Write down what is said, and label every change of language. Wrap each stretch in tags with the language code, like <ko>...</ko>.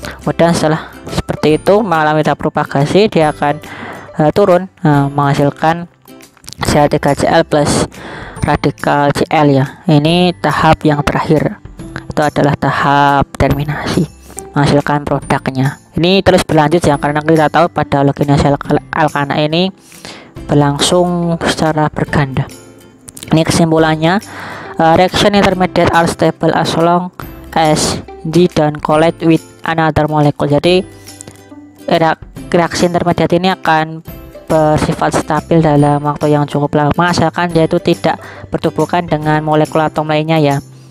<id>Kemudian setelah seperti itu mengalami tahap propagasi, dia akan turun menghasilkan CH3Cl plus radikal Cl ya. Ini tahap yang terakhir, itu adalah tahap terminasi, menghasilkan produknya. Ini terus berlanjut ya, karena kita tahu pada halogenase alkana ini berlangsung secara berganda. Ini kesimpulannya,</id> <en>reaction intermediate are stable as long as they don't collide with another molecule.</en> <id>Jadi reaksi intermediate ini akan bersifat stabil dalam waktu yang cukup lama asalkan dia itu tidak bertubuhkan dengan molekul atom lainnya ya.</id>